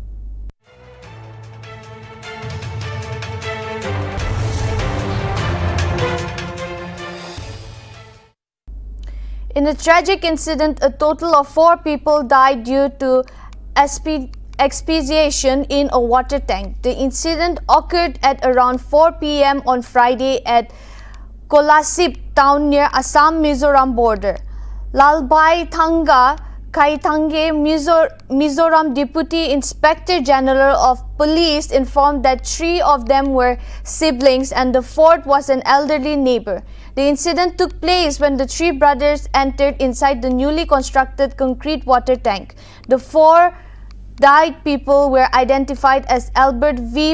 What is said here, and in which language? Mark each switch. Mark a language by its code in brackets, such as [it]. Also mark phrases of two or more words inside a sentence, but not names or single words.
[en] In a tragic incident, a total of 4 people died due to asphyxiation in a water tank. The incident occurred at around 4 p.m. on Friday at Kolasip town near Assam-Mizoram border. Lalbai Thanga Kaithange, Mizoram Deputy Inspector General of Police, informed that 3 of them were siblings and the 4th was an elderly neighbor. The incident took place when the 3 brothers entered inside the newly constructed concrete water tank. The 4 died people were identified as Albert V.